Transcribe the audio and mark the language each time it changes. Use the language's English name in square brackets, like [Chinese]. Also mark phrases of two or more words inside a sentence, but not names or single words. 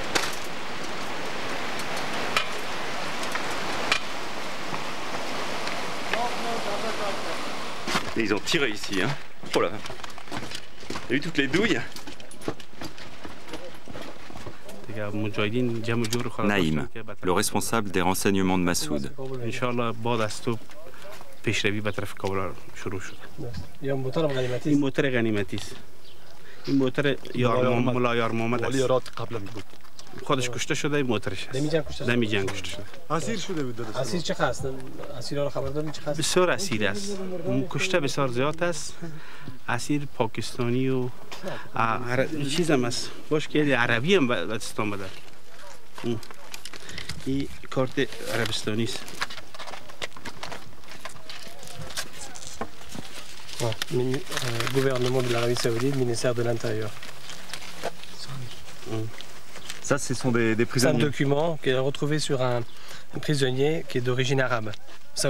[French] Et ils ont tiré ici, hein. Oh là. T'as vu toutes les douilles? Naïm, le responsable des renseignements de Massoud. [Persian] پیشروی به طرف کابل شروع شد. این موتر غنیمتی است. این موتر ملا یار محمد است. قبلا بود. خودش کشته شده این موترش است. دمی جنگ کشته شده. اسیر شده بود. اسیر چه هست؟ اسیرا رو خبر دارین چه هست؟ بسیار اسیر است. کشته بسیار زیاد است. اسیر پاکستانی و چیز هم است. باش که عربی هم به دست آمده. این کارت عربستانی است. [French] Gouvernement de l'Arabie Saoudite, ministère de l'Intérieur. Ça, ce sont des prisonniers. C'est un document qui est retrouvé sur un prisonnier qui est d'origine arabe, saoudien.